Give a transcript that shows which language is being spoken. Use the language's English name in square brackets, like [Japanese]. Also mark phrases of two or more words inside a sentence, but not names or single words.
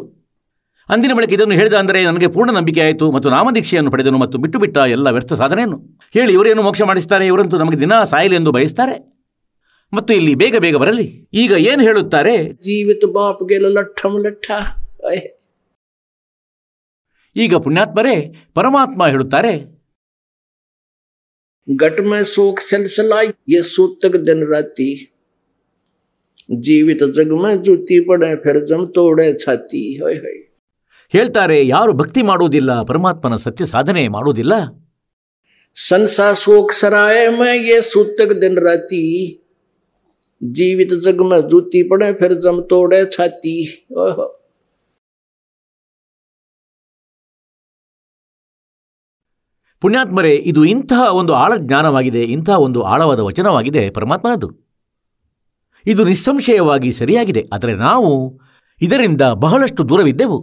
[Kannada] ಅಂದಿನ ಬಳಿಕ ಇದನ್ನು ಹೇಳಿದ, ಅಂದರೆ ನನಗೆ ಪೂರ್ಣ ನಂಬಿಕೆ ಆಯಿತು ಮತ್ತು ನಾಮದೀಕ್ಷೆಯನ್ನು ಪಡೆದನು ಮತ್ತು ಬಿಟ್ಟು ಎಲ್ಲ ವ್ಯರ್ಥ ಸಾಧನೆಯನ್ನು ಹೇಳಿ ಇವರೇನು ಮೋಕ್ಷ ಮಾಡಿಸ್ತಾರೆ, ಇವರಂತೂ ನಮಗೆ ದಿನ ಸಾಯಲಿ ಎಂದು ಬಯಸ್ತಾರೆ ಮತ್ತು ಇಲ್ಲಿ ಬೇಗ ಬೇಗ ಬರಲಿ. ಈಗ ಏನು ಹೇಳುತ್ತಾರೆ, ಜೀವಿತ ಬಾಪ್ಗೆ ಲಟ್ಟ. ಈಗ ಪುಣ್ಯಾತ್ಮರೇ ಪರಮಾತ್ಮ ಹೇಳುತ್ತಾರೆ, [Hindi] घट में शोक सलसलाई ये सूतक दिन राती जीवित जग में जूती पड़े फिर जम तोड़े छाती. [Kannada] ಹೇಳ್ತಾರೆ, ಯಾರು ಭಕ್ತಿ ಮಾಡುವುದಿಲ್ಲ, ಪರಮಾತ್ಮನ ಸತ್ಯ ಸಾಧನೆ ಮಾಡುವುದಿಲ್ಲ, [Hindi] संसार शोक सराय में ये सूतक दिन राती जीवित जग में जूती पड़े फिर जम तोड़े छाती. [Kannada] ಪುಣ್ಯಾತ್ಮರೇ, ಇದು ಇಂತಹ ಒಂದು ಆಳ ಜ್ಞಾನವಾಗಿದೆ, ಇಂತಹ ಒಂದು ಆಳವಾದ ವಚನವಾಗಿದೆ ಪರಮಾತ್ಮನದು. ಇದು ನಿಸ್ಸಂಶಯವಾಗಿ ಸರಿಯಾಗಿದೆ. ಆದರೆ ನಾವು ಇದರಿಂದ ಬಹಳಷ್ಟು ದೂರವಿದ್ದೆವು.